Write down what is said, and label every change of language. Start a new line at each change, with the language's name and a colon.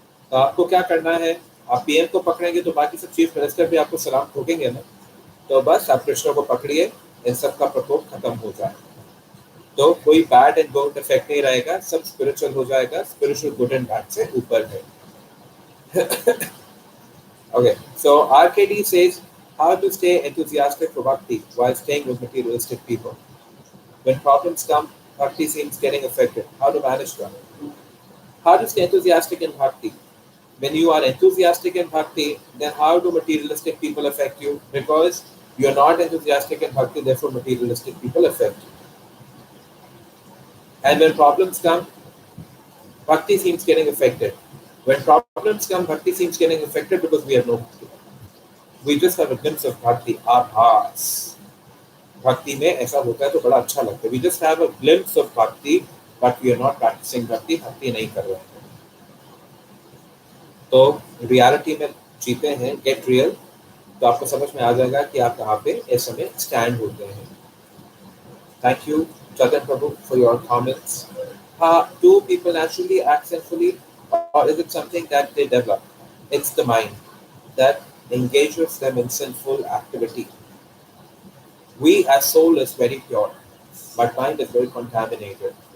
Hindi: तो आपको क्या करना है, आप पीएम को पकड़ेंगे तो बाकी सब चीफ मिनिस्टर भी आपको सलाम ठोकेंगे ना. तो बस आप कृष्ण को पकड़िए, इन सब का प्रकोप खत्म हो जाए तो कोई बैड एंड गुड इफेक्ट नहीं रहेगा, सब स्पिरिचुअल हो जाएगा. स्पिरिचुअल गुड एंड बैड से ऊपर है.
English: Okay, so RKD says, how to stay enthusiastic for bhakti while staying with materialistic people? When problems come, bhakti seems getting affected. How to manage them? How to stay enthusiastic in bhakti? When you are enthusiastic in bhakti, then how do materialistic people affect you? Because you are not enthusiastic in bhakti, therefore materialistic people affect you. And when problems come, bhakti seems getting affected. When problems come, bhakti seems getting affected because we have no bhakti. We just have a glimpse of bhakti, आभास.
Hindi: भक्ति में ऐसा होता है तो बड़ा अच्छा लगता है.
English: We just have a glimpse of bhakti but we are not practicing
Hindi: भक्ति नहीं कर रहे हैं. तो रियलिटी में जीते हैं, गेट रियल, तो आपको समझ में आ जाएगा कि आप कहाँ पे इस समय स्टैंड होते हैं.
English: Thank you, Jagan Prabhu, for your comments. Do people naturally act sinfully, or is it something that they develop? It's the mind that engages them in sinful activity. We, as soul, is very pure, but mind is very contaminated.